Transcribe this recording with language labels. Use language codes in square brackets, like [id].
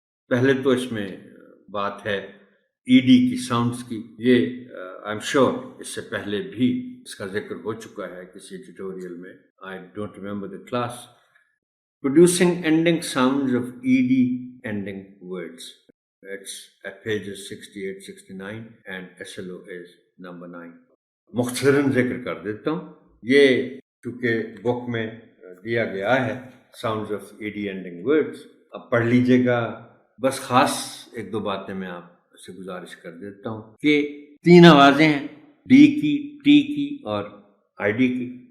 [ur] پہلے تو اس میں بات ہے ای ڈی کی ساؤنڈس کی. یہ [en] I am sure [ur] اس سے پہلے بھی اس کا ذکر ہو چکا ہے کسی ٹیوٹوریل میں. [en] I don't remember the class. Producing ending sounds of ED ending words. It's at pages 68, 69 and SLO is number 9. [ur] مختصراً ذکر کر دیتا ہوں. یہ چونکہ بک میں دیا گیا ہے [en] Sounds of ED ending words. [ur] اب پڑھ لیجیے گا. بس خاص ایک دو باتیں میں آپ سے گزارش کر دیتا ہوں کہ 3 آوازیں ہیں، ڈی کی، ٹی کی اور آئی ڈی کی.